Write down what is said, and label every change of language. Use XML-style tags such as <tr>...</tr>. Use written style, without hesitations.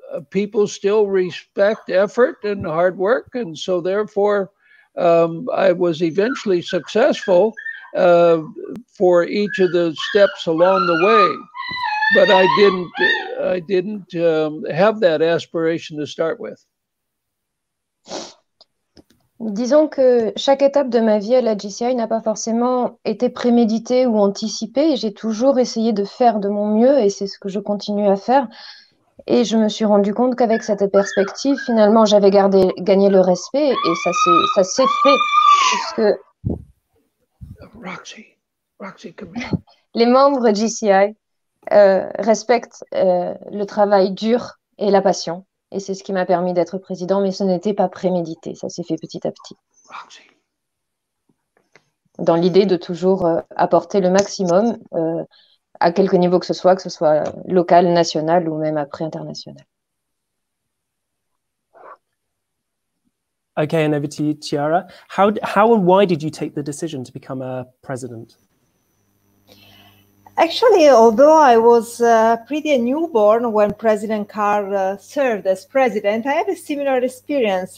<en>People still respect effort and hard work, and so therefore I was eventually successful for each of the steps along the way. But I didn't have that aspiration to start with.</en> <fr>Disons que chaque étape de ma vie à la GCI n'a pas forcément été préméditée ou anticipée. J'ai toujours essayé de faire de mon mieux et c'est ce que je continue à faire. Et je me suis rendu compte qu'avec cette perspective, finalement, j'avais gagné le respect et ça s'est fait. Puisque</fr> <en>Roxy, come here.</en> <fr>Les membres GCI respectent le travail dur et la passion. Et c'est ce qui m'a permis d'être président, mais ce n'était pas prémédité, ça s'est fait petit à petit. Dans l'idée de toujours apporter le maximum à quelque niveau que ce soit local, national ou même après international.</fr> <en>Okay, and over to you, Chiara. How and why did you take the decision to become a president? Actually, although I was pretty a newborn when President Carr served as president, I had a similar experience.</en>